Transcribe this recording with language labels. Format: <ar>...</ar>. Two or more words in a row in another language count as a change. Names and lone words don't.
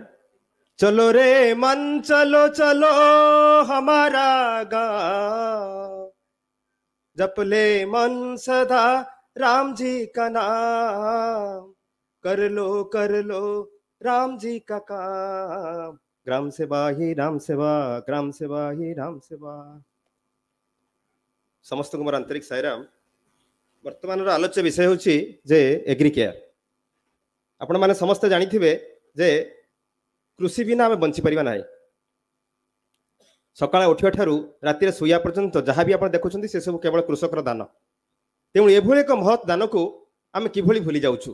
<hi>चलो रे मन चलो चलो हमारा गाँव जप ले मन सदा राम जी का नाम कर लो राम जी का काम ग्राम सेवा ही राम सेवा ग्राम सेवा ही राम सेवा।</hi> <or>ସମସ୍ତ କୋ ମୋର ଆନ୍ତରିକ ସାଇରାମ। ବର୍ତ୍ତମାନର ଆଲୋଚ୍ୟ ବିଷୟ ହେଉଛି ଯେ ଏଗ୍ରିକେୟାର। ଆପଣମାନେ ସମସ୍ତେ ଜାଣିଥିବେ ଯେ କୃଷି ବିନା ଆମେ ବଞ୍ଚିପାରିବା ନାହିଁ। ସକାଳେ ଉଠିବା ଠାରୁ ରାତିରେ ଶୋଇବା ପର୍ଯ୍ୟନ୍ତ ଯାହା ବି ଆପଣ ଦେଖୁଛନ୍ତି ସେସବୁ କେବଳ କୃଷକର ଦାନ। ତେଣୁ ଏଭଳି ଏକ ମହତ୍ ଦାନକୁ ଆମେ କିଭଳି ଭୁଲି ଯାଉଛୁ।</or>